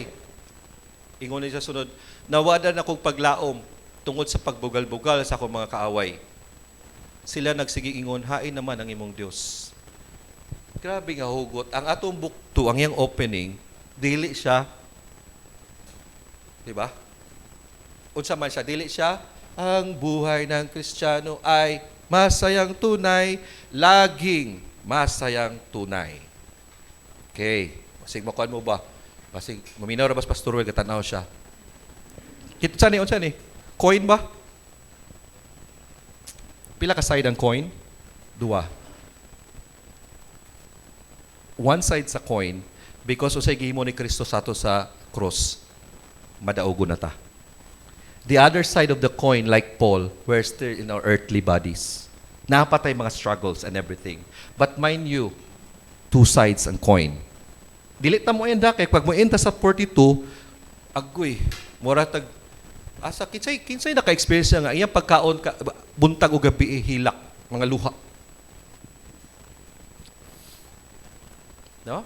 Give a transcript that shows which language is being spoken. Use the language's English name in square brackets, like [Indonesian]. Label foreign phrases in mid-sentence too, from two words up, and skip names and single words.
[Cebuano] Ingon niya sa sunod, nawadan akong paglaom tungod sa pagbugal-bugal sa akong mga kaaway. Sila nagsige ingon, hain naman ang imong Dios. Grabe nga hugot. Ang atong book 2, ang iyang opening, dili siya, di ba? Unsa man siya, dili siya, [Filipino] ang buhay ng Kristiyano ay masayang tunay, laging masayang tunay. [Cebuano] Okay. Masig makuan mo ba? Masig maminaw ra bas pastor way gatanaw siya. Kita unsa ni? Coin ba? Pila ka side ang coin? 2. [English] One side [Cebuano] sa coin, because usay gihimo ni Kristo sa ato sa cross, madaugo na ta. [English] The other side of the coin, like Paul, we're still in our earthly bodies. [Cebuano] Napatay mga struggles and everything. [English] But mind you, [Cebuano] 2 sides ang coin. Dili ta mo enda kay pag mo enta sa 42, agoy, mura tag asa kinsay naka-experience nga iyang pagkaon ka buntag o gabi hilak mga luha. No?